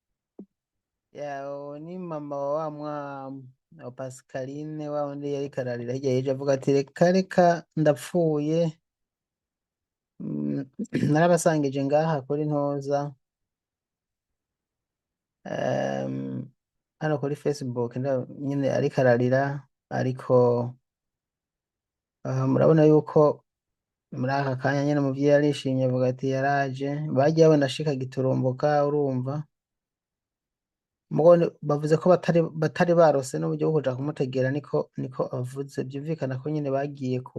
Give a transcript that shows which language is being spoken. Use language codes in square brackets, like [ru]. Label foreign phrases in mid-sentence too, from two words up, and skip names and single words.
[rn] Ni mama wa wa Pascaline wa undi yari kararira hirya yeje avuga ati reka ndapfuye. Narabasangije ngaha kuri ntoza hano kuri Facebook nyine ari kararira ariko murabona yuko muri aka kanya nyine umuvyeyi arishimye avuga ati yaraje bagiye babona ashika giturumbuka urumva bavuze ko batari barose n'uburyo bwo kuja kumutegera niko avuze byumvikana ko nyine bagiye